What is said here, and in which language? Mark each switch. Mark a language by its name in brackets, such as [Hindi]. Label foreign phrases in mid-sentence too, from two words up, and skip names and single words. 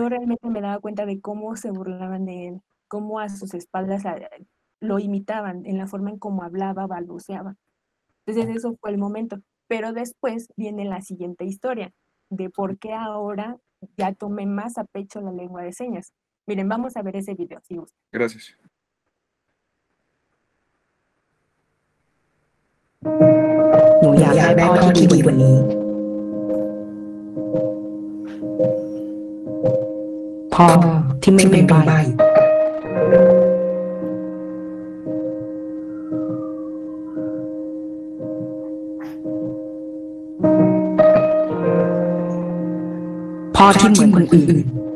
[Spanish] yo realmente me daba cuenta de cómo se burlaban de él, cómo a sus espaldas lo imitaban en la forma en cómo hablaba, balbuceaba. Entonces eso fue el momento. Pero después viene la siguiente historia de por qué ahora ya tomé más a pecho la lengua de señas. Miren, vamos a ver ese video, si gustan. Gracias. [Thai] พ่อที่ไม่เป็นใบ้พ่อที่เหมือนคนอื่น